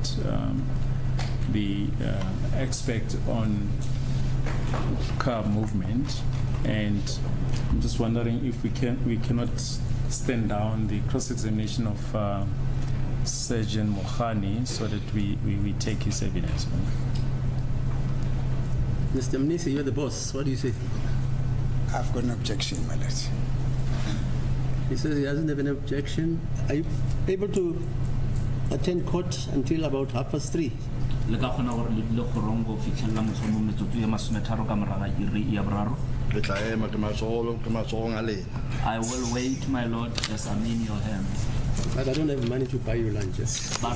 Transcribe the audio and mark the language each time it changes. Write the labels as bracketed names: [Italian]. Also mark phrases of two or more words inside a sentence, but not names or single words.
[English] The expert on car movement, and I'm just wondering if we cannot stand down the cross-examination of Sergeant Mohani so that we take his evidence. Mr. Mnisi, you're the boss. What do you say? I've got an objection, my lord. He says he doesn't have an objection. Are you able to attend court until about 3:30? [Tswana] Le ka khona gore le dile khorongo fitlhella motsomo metsotso ya masometharo ka moraga iri ya boraro. Ke tla ema ke matsogong a lena. [English] I will wait, my lord, as I'm in your hands. But I don't have money to buy you lunches.